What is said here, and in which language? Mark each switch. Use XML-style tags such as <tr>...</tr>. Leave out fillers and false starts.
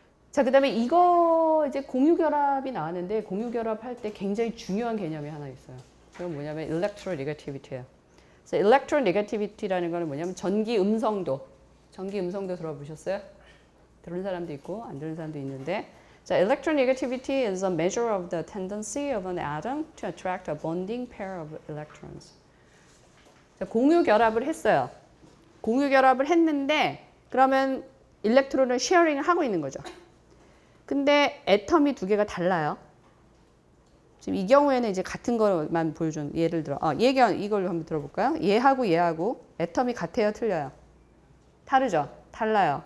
<ko>자, 그 다음에 이거 이제 공유결합이 나왔는데 공유결합 할 때 굉장히 중요한 개념이 하나 있어요. 그건 뭐냐면 electronegativity예요. 그래서 electronegativity라는 거는 뭐냐면 전기 음성도 들어보셨어요? 들은 사람도 있고 안 들은 사람도 있는데</ko> <en>자, electronegativity is a measure of the tendency of an atom to attract a bonding pair of electrons.</en> <ko>자, 공유 결합을 했어요. 공유 결합을 했는데 그러면 일렉트론을 쉐어링을 하고 있는 거죠. 근데 애텀이 두 개가 달라요. 지금 이 경우에는 이제 같은 것만 보여준 예를 들어 이걸 한번 들어볼까요? 얘하고 얘하고 애텀이 같아요, 틀려요? 다르죠? 달라요.</ko>